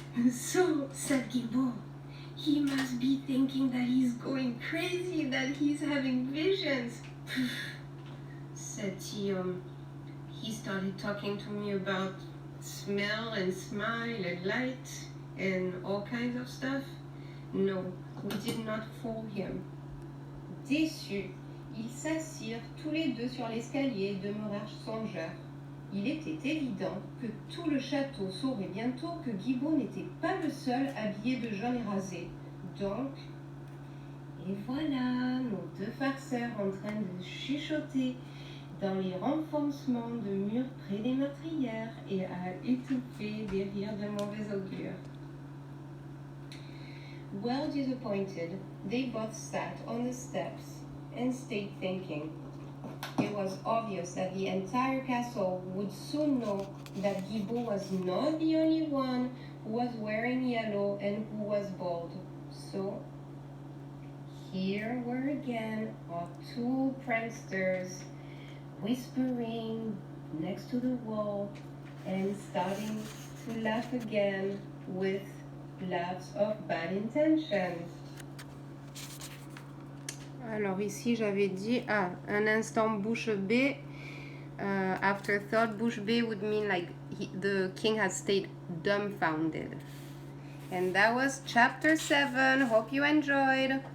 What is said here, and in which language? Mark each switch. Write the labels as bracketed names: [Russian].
[English] So, said Guibault, he must be thinking that he's going crazy, that he's having visions. Said Tium. He started talking to me about smell and smile and light and all kinds of stuff. No, we did not fool him. [French] Déçus, ils s'assirent tous les deux sur l'escalier et demeurèrent songeurs. Il était évident que tout le château saurait bientôt que Guibault n'était pas le seul habillé de jaune et rasé. Donc, et voilà, nos deux farceurs en train de chuchoter dans les renfoncements de murs près des meurtrières et à étouffer des rires de mauvais augure. [English] Well disappointed, they both sat on the steps and stayed thinking. It was obvious that the entire castle would soon know that Guibault was not the only one who was wearing yellow and who was bald. So, here were again our two pranksters whispering next to the wall and starting to laugh again with laughs of bad intentions. [French] Alors ici j'avais dit un instant bouche bée. [English] After thought, bouche bée would mean like the king has stayed dumbfounded. And that was chapter 7. Hope you enjoyed.